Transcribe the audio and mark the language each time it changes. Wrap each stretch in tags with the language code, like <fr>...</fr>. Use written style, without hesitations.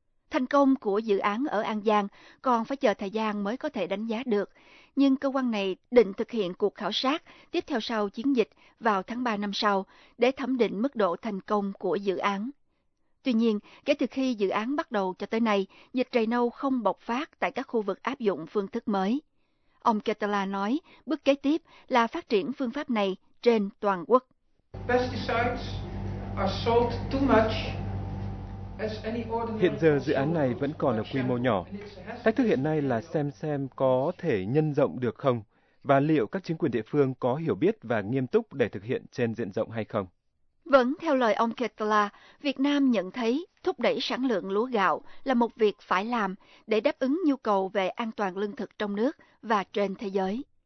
<vi>Thành công của dự án ở An Giang còn phải chờ thời gian mới có thể đánh giá được, nhưng cơ quan này định thực hiện cuộc khảo sát tiếp theo sau chiến dịch vào tháng 3 năm sau để thẩm định mức độ thành công của dự án. Tuy nhiên, kể từ khi dự án bắt đầu cho tới nay, dịch rầy nâu không bộc phát tại các khu vực áp dụng phương thức mới. Ông Ketala nói bước kế tiếp là phát triển phương pháp này trên toàn quốc.</vi> <en>Pesticides are sold too much.</en> <vi>Hiện giờ dự án này vẫn còn ở quy mô nhỏ. Cách thức hiện nay là xem có thể nhân rộng được không, và liệu các chính quyền địa phương có hiểu biết và nghiêm túc để thực hiện trên diện rộng hay không. Vẫn theo lời ông Ketala, Việt Nam nhận thấy thúc đẩy sản lượng lúa gạo là một việc phải làm để đáp ứng nhu cầu về an toàn lương thực trong nước và trên thế giới.</vi>